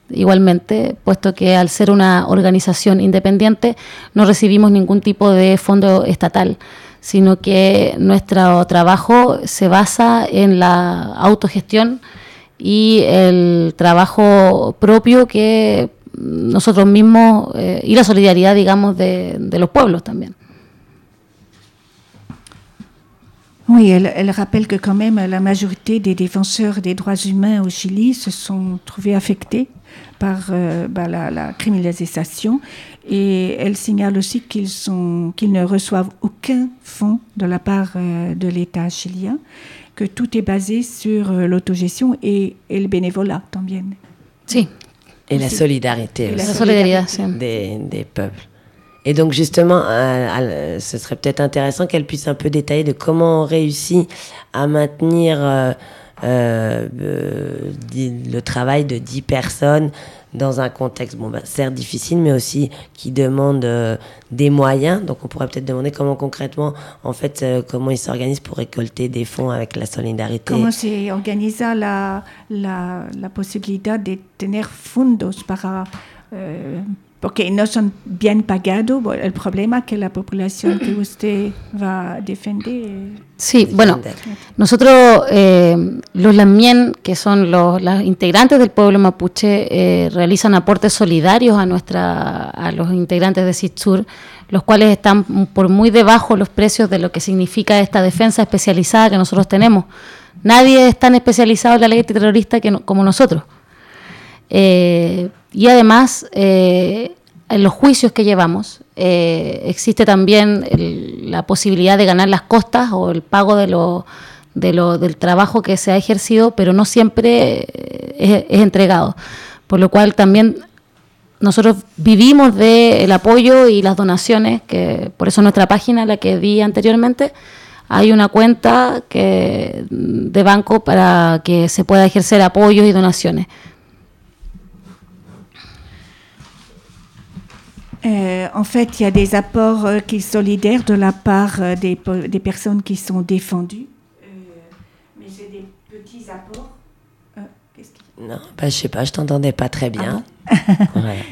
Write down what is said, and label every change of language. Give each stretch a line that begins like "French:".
Spanish: Igualmente, puesto que al ser una organización independiente no recibimos ningún tipo de fondo estatal, sino que nuestro trabajo se basa en la autogestión y el trabajo propio que nosotros mismos y la solidaridad, digamos, de los pueblos también.
French: Oui, elle rappelle que quand même la majorité des défenseurs des droits humains au Chili se sont trouvés affectés par la criminalisation, et elle signale aussi qu'ils ne reçoivent aucun fonds de la part de l'État chilien, que tout est basé sur l'autogestion et le bénévolat tant bien.
Spanish: Si.
French: Et la solidarité aussi. La solidarité aussi. Des peuples. Et donc justement, ce serait peut-être intéressant qu'elle puisse un peu détailler de comment on réussit à maintenir le travail de 10 personnes dans un contexte, bon, ben, certes difficile, mais aussi qui demande des moyens. Donc on pourrait peut-être demander comment concrètement, en fait, comment ils s'organisent pour récolter des fonds avec la solidarité. Comment s'est organisée la possibilité de tenir
Spanish: fondos para... Porque no son bien pagados, el problema que la población que usted va a defender. Sí, bueno, nosotros, los Lamien, que son los integrantes del pueblo mapuche, realizan aportes solidarios a los integrantes de Sitsur, los cuales están por muy debajo los precios de lo que significa esta defensa especializada que nosotros tenemos. Nadie es tan especializado en la ley antiterrorista como nosotros. Y además, en los juicios que llevamos, existe también la posibilidad de ganar las costas o el pago del trabajo que se ha ejercido, pero no siempre es entregado. Por lo cual también nosotros vivimos del apoyo y las donaciones, que por eso nuestra página, la que di anteriormente, hay una cuenta de banco para que se pueda ejercer apoyos y donaciones.
French: En fait, il y a des apports qui sont solidaires de la part des personnes qui sont défendues. Mais c'est des petits apports. Non, bah, je sais pas, je t'entendais pas très bien. Ah bon? Ouais.